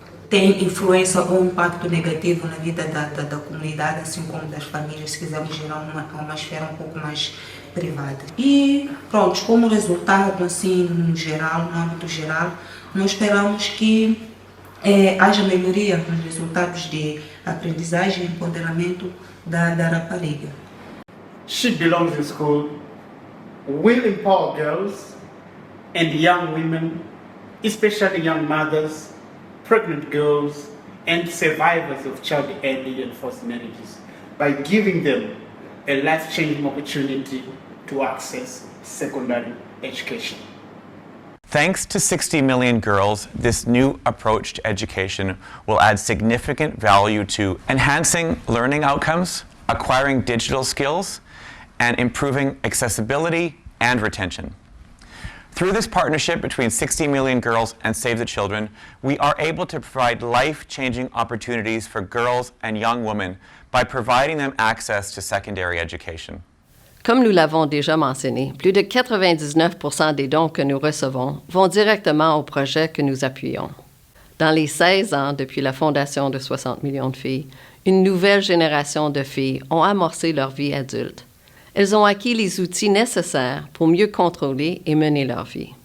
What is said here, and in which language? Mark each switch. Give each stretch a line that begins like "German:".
Portuguese: tem influência ou impacto negativo na vida da comunidade, assim como das famílias, se quisermos gerar uma esfera um pouco mais privada. E pronto, como resultado, assim, no geral, no âmbito geral, nós esperamos que haja melhoria nos resultados de aprendizagem e empoderamento da rapariga.
English: She Belongs in School will empower girls and young women, especially young mothers, pregnant girls, and survivors of child early and forced marriages by giving them a life-changing opportunity to access secondary education. Thanks to 60 million girls, this new approach to education will add significant value to enhancing learning outcomes, acquiring digital skills, and improving accessibility and retention. Through this partnership between 60 million girls and Save the Children, we are able to provide life-changing opportunities for girls and young women by providing them access to secondary education.
French: Comme nous l'avons déjà mentionné, plus de 99% des dons que nous recevons vont directement au projet que nous appuyons. Dans les 16 ans depuis la fondation de 60 millions de filles, une nouvelle génération de filles ont amorcé leur vie adulte. Elles ont acquis les outils nécessaires pour mieux contrôler et mener leur vie.